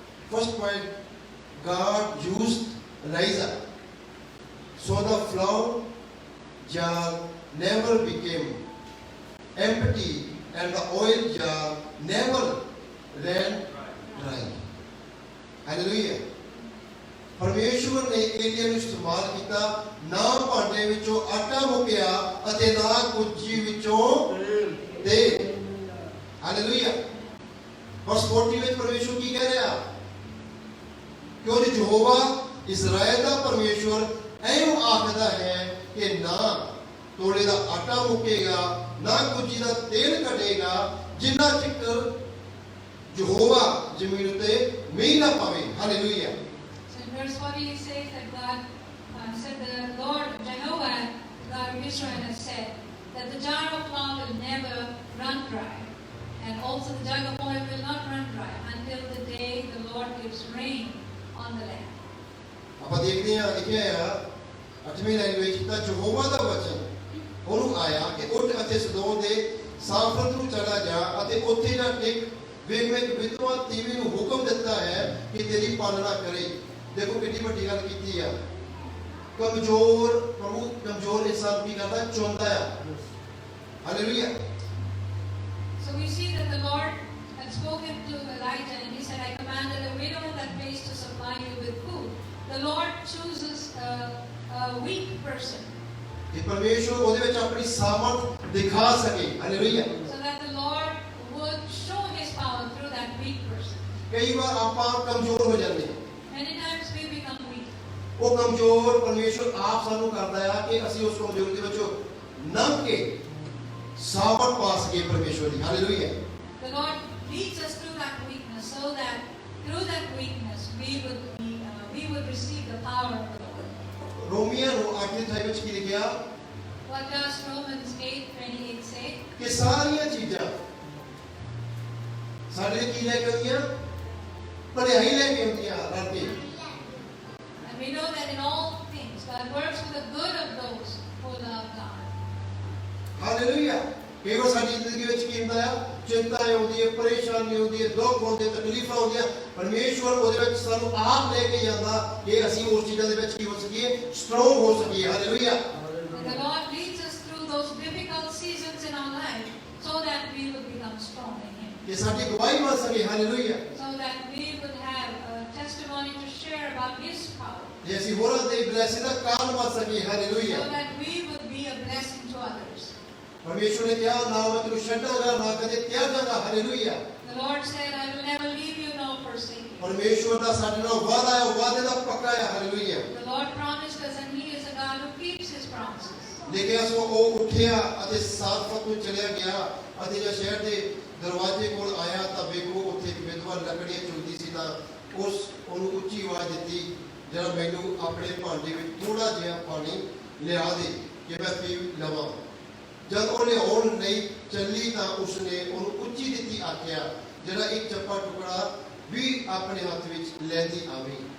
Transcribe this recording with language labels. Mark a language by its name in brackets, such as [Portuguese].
[English] First point, God used Elijah. So the flour jar never became empty and the oil jar never ran dry. Hallelujah. [Punjabi] ਪਰਮੇਸ਼ਵਰ ਨੇ ਏਲੀਆ ਨੂੰ ਇਸਤੇਮਾਲ ਕੀਤਾ, ਨਾ ਭਾਂਡੇ ਵਿੱਚੋਂ ਆਟਾ ਮੁੱਕਿਆ ਅਤੇ ਨਾ ਕੁੱਜੀ ਵਿੱਚੋਂ ਤੇਲ। ਹਾਲੇਲੂਇਆ। verse 40 ਵਿੱਚ ਪਰਮੇਸ਼ਵਰ ਕੀ ਕਹਿ ਰਿਹਾ? ਕਿਉਂਕਿ ਯਹੋਵਾ ਇਸਰਾਇਲ ਦਾ ਪਰਮੇਸ਼ਵਰ ਐਂ ਆਖਦਾ ਹੈ ਕਿ ਨਾ ਤੋੜੇ ਦਾ ਆਟਾ ਮੁੱਕੇਗਾ, ਨਾ ਕੁੱਜੀ ਦਾ ਤੇਲ ਘਟੇਗਾ, ਜਿੰਨਾ ਚਿਰ ਯਹੋਵਾ ਜ਼ਮੀਨ ਉੱਤੇ ਮੀਂਹ ਨਾ ਪਾਵੇ। Hallelujah. [English] Verse 40 he says that God said the Lord Jehovah, God of Israel, has said that the jar of flour will never run dry, and also the jug of oil will not run dry until the day the Lord gives rain on the land. [Punjabi] ਆਪਾਂ ਦੇਖਦੇ ਹਾਂ ਲਿਖਿਆ ਆ 8ਵੀਂ line ਵਿੱਚ ਤਾਂ ਯਹੋਵਾ ਦਾ ਵਚਨ ਉਹਨੂੰ ਆਇਆ ਕਿ ਉੱਠ ਅਤੇ ਸਦੋਨ ਦੇ ਸਾਫਤ ਨੂੰ ਚਲਾ ਜਾ ਅਤੇ ਉੱਥੇ ਜਾ ਟਿਕ। ਵੇਖ ਮੈਂ ਵਿਧਵਾ ਤੀਵੀ ਨੂੰ ਹੁਕਮ ਦਿੱਤਾ ਹੈ ਕਿ ਤੇਰੀ ਪਾਲਣਾ ਕਰੇ। ਦੇਖੋ ਕਿੰਨੀ ਵੱਡੀ ਗੱਲ ਕੀਤੀ ਆ। ਕਮਜ਼ੋਰ ਪ੍ਰਭੂ ਕਮਜ਼ੋਰ ਇਨਸਾਨ ਕੀ ਕਰਦਾ ਚੁਣਦਾ ਆ hallelujah [English] So we see that the Lord had spoken to Elijah and he said, I commanded a widow in that place to supply you with food. The Lord chooses a weak person [Punjabi] ਕਿ ਪਰਮੇਸ਼ਵਰ ਉਹਦੇ ਵਿੱਚ ਆਪਣੀ ਸਾਮਰਥ ਦਿਖਾ ਸਕੇ hallelujah [English] so that the Lord would show his power through that weak person. [Punjabi] ਕਈ ਵਾਰ ਆਪਾਂ ਕਮਜ਼ੋਰ ਹੋ ਜਾਂਦੇ ਹਾਂ [English] Many times we become weak. [Punjabi] ਉਹ ਕਮਜ਼ੋਰ ਪਰਮੇਸ਼ਵਰ ਆਪ ਸਾਨੂੰ ਕਰਦਾ ਆ ਕਿ ਅਸੀਂ ਉਸ ਕਮਜ਼ੋਰੀ ਦੇ ਵਿੱਚੋਂ ਲੰਘ ਕੇ ਸਾਮਰਥ ਪਾ ਸਕੀਏ ਪਰਮੇਸ਼ਵਰ ਦੀ hallelujah [English] The Lord leads us through that weakness so that through that weakness we would receive the power of the Lord. [Punjabi] ਰੋਮੀਆਂ ਨੂੰ 8:28 ਵਿੱਚ ਕੀ ਲਿਖਿਆ [English] What does Romans 8:28 say? [Punjabi] ਕਿ ਸਾਰੀਆਂ ਚੀਜ਼ਾਂ ਸਾਡੇ ਲਈ ਕੀ ਲੈ ਕੇ ਆਉਂਦੀਆਂ ਭਲਾਈ ਲੈ ਕੇ ਆਉਂਦੀਆਂ ਰਲ ਕੇ [English] And we know that in all things God works for the good of those who love God. [Punjabi] Hallelujah ਕੇਵਲ ਸਾਡੀ ਜ਼ਿੰਦਗੀ ਵਿੱਚ ਕੀ ਹੁੰਦਾ ਆ ਚਿੰਤਾ ਆਉਂਦੀ ਹੈ ਪਰੇਸ਼ਾਨੀ ਆਉਂਦੀ ਹੈ ਦੁੱਖ ਹੁੰਦੇ ਤਕਲੀਫਾਂ ਆਉਂਦੀਆਂ ਪਰਮੇਸ਼ਵਰ ਉਹਦੇ ਵਿੱਚ ਸਾਨੂੰ ਆਪ ਲੈ ਕੇ ਜਾਂਦਾ ਕਿ ਅਸੀਂ ਉਸ ਚੀਜ਼ਾਂ ਦੇ ਵਿੱਚ ਕੀ ਹੋ ਸਕੀਏ ਸਟਰੋਂਗ ਹੋ ਸਕੀਏ hallelujah [English] And the Lord leads us through those difficult seasons in our life so that we would become strong in Him. [Punjabi] ਕਿ ਸਾਡੀ ਗਵਾਹੀ ਬਣ ਸਕੇ hallelujah [English] So that we would have a testimony to share about His power. [Punjabi] ਤੇ ਅਸੀਂ ਹੋਰਾਂ ਦੇ blessing ਦਾ ਕਾਰਨ ਬਣ ਸਕੇ hallelujah [English] So that we would be a blessing to others. [Punjabi] ਪਰਮੇਸ਼ਵਰ ਨੇ ਕਿਹਾ ਨਾ ਮੈਂ ਤੈਨੂੰ ਛੱਡਾਂਗਾ ਨਾ ਕਦੇ ਤਿਆਗਾਂਗਾ hallelujah [English] The Lord said, I will never leave you nor forsake you. [Punjabi] ਪਰਮੇਸ਼ਵਰ ਦਾ ਸਾਡੇ ਨਾਲ ਵਾਅਦਾ ਹੈ ਵਾਅਦੇ ਦਾ ਪੱਕਾ ਹੈ hallelujah [English] The Lord promised us and He is a God who keeps His promises. [Punjabi] ਲੇਕਿਨ ਸੋ ਉਹ ਉੱਠਿਆ ਅਤੇ ਸਾਰਫਤ ਨੂੰ ਚਲਿਆ ਗਿਆ ਅਤੇ ਜਦ ਸ਼ਹਿਰ ਦੇ ਦਰਵਾਜ਼ੇ ਕੋਲ ਆਇਆ ਤਾਂ ਵੇਖੋ ਉੱਥੇ ਇੱਕ ਵਿਧਵਾ ਲੱਕੜੀਆਂ ਚੁਗਦੀ ਸੀ ਤਾਂ ਉਹਨੂੰ ਉੱਚੀ ਆਵਾਜ਼ ਦਿੱਤੀ ਜਰਾ ਮੈਨੂੰ ਆਪਣੇ ਭਾਂਡੇ ਵਿੱਚ ਥੋੜਾ ਜਿਹਾ ਪਾਣੀ ਲਿਆ ਦੇ ਕਿ ਮੈਂ ਪੀ ਲਵਾਂ ਜਦ ਉਹਨੇ ਆਉਣ ਨਹੀਂ ਚੱਲੀ ਤਾਂ ਉਸਨੇ ਉਹਨੂੰ ਉੱਚੀ ਦਿੱਤੀ ਆਖਿਆ ਜਿਹੜਾ ਇੱਕ ਚੱਪਾ ਟੁਕੜਾ ਵੀ ਆਪਣੇ ਹੱਥ ਵਿੱਚ ਲੈਂਦੀ ਆਵੀਂ